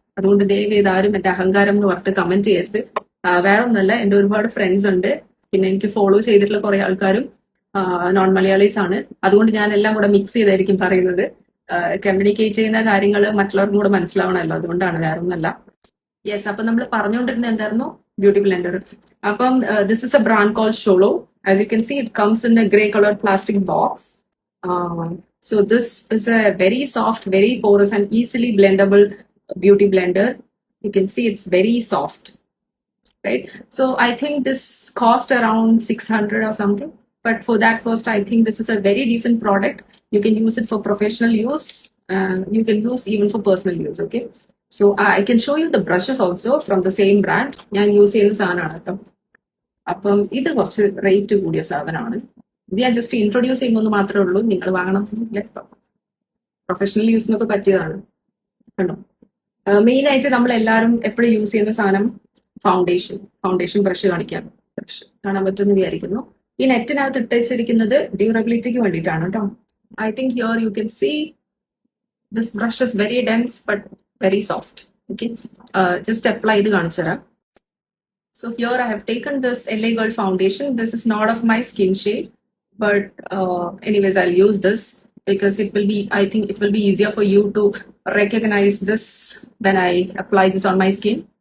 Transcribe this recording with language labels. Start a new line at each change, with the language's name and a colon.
Malayalam: അതുകൊണ്ട് ദയവ് ചെയ്ത് ആരും എന്റെ അഹങ്കാരം എന്ന് പറഞ്ഞിട്ട് കമന്റ് ചെയ്യരുത്. വേറെ ഒന്നല്ല, എന്റെ ഒരുപാട് ഫ്രണ്ട്സ് ഉണ്ട്, പിന്നെ എനിക്ക് ഫോളോ ചെയ്തിട്ടുള്ള കുറെ ആൾക്കാരും നോൺ മലയാളീസ് ആണ്. അതുകൊണ്ട് ഞാൻ എല്ലാം കൂടെ മിക്സ് ചെയ്തായിരിക്കും പറയുന്നത്. കമ്മ്യൂണിക്കേറ്റ് ചെയ്യുന്ന കാര്യങ്ങൾ മറ്റുള്ളവർക്കും കൂടെ മനസ്സിലാവണമല്ലോ, അതുകൊണ്ടാണ്, വേറെ ഒന്നല്ല. യെസ്, അപ്പൊ നമ്മൾ പറഞ്ഞുകൊണ്ടിരുന്നത് എന്തായിരുന്നു?
English: Beauty blender. അപ്പം this is a brand call ഷോളോ. As you can see, it comes in a gray colored plastic box. So this is a very soft, very porous and easily blendable beauty blender. You can see it's very soft, right? So I think this cost around 600 or something. But for that cost, I think this is a very decent product. You can use it for professional use. You can use even for personal use, okay? So I can show you the brushes also from the same brand.
Malayalam: ഞാൻ use ചെയ്യുന്ന സാധനമാണ് കേട്ടോ. അപ്പം ഇത് കുറച്ച് rate കൂടിയ സാധനമാണ്. ഇത് ഞാൻ ജസ്റ്റ് ഇൻട്രൊഡ്യൂസ് ചെയ്യുമെന്ന് മാത്രമേ ഉള്ളൂ. നിങ്ങൾ വാങ്ങണം എന്നില്ല. പ്രൊഫഷണൽ യൂസിനൊക്കെ പറ്റിയതാണ് കണ്ടോ. മെയിൻ ആയിട്ട് നമ്മൾ എല്ലാവരും എപ്പോഴും യൂസ് ചെയ്യുന്ന സാധനം ഫൗണ്ടേഷൻ ബ്രഷ് കാണിക്കാം. ബ്രഷ് കാണാൻ പറ്റുമെന്ന് വിചാരിക്കുന്നു. ഈ നെറ്റിനകത്ത് ഇട്ടുവെച്ചിരിക്കുന്നത് ഡ്യൂറബിലിറ്റിക്ക് വേണ്ടിയിട്ടാണ് കേട്ടോ.
English: I think here you can see this brush is very dense but very soft.
Malayalam: Okay, just apply ചെയ്ത് കാണിച്ചു തരാം.
English: So here I have taken this LA Girl foundation. This is not of my skin shade, but anyways, I'll use this because it will be, I think it will be easier for you to recognize this when I apply this on my skin.